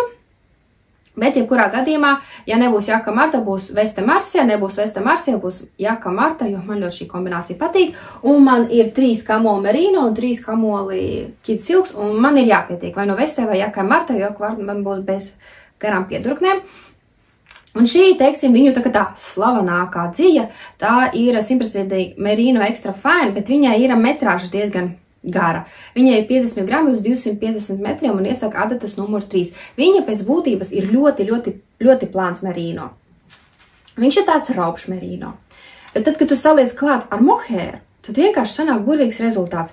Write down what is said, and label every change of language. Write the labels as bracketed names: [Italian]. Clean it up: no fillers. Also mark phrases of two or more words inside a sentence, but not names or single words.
[Latvian] Bet, jebkurā gadījumā, ja nebūs jaka Marta, būs veste Marsija, nebūs veste Marsija, būs jaka Marta, jo man ļoti šī kombinācija patīk. Un man ir 3 kamoli merino un 3 kamoli [English] kid silks, [Latvian] un man ir jāpietiek vai no vestē vai jaka Marta, jo jaka Marta man būs bez garām piedurknēm. Un šī, teiksim, viņu tā slavenākā dzija, tā ir 100% merino [English] extra fine, [Latvian] bet viņai ir metrāža diezgan gara. Viņai ir 50 grami uz 250 metriem un iesaka adatas numur 3. Viņa pēc būtības ir ļoti plāns merino. Viņš ir tāds raupšs merino. Bet tad, kad tu saliec klāt ar mohēru, tad vienkārši sanāk burvīgs rezultāts.